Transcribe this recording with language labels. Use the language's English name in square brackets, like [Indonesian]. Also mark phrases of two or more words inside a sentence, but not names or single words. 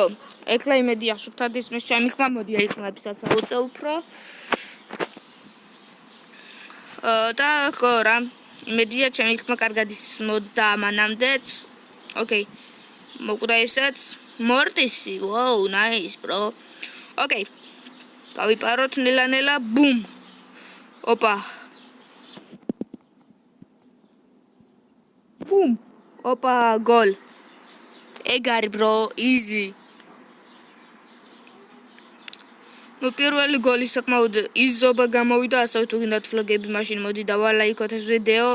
[Georgian] ეხლა იმედია სუფთად ისმის ჩემი ხმა, მოდი აიხმლებისაც აუწე უფრო. და ხო რა, იმედია ჩემი ხმა კარგად ისმოდა მანამდეც. Okay. მოკვდა ესეც. მორტისი, [English] wow, nice, bro. Okay. [Georgian] გავიპაროთ ნელა-ნელა, ბუმ. ოპა. ბუმ. ოპა, გოლ. ეგ არის [English] bro, easy. [Georgian] ნუ პირველი გოლი საკმაოდ იზობა გამოვიდა, ასევე თუ გინდათ ვლოგები, მაშინ მოდი დავალაიქოთ ეს ვიდეო.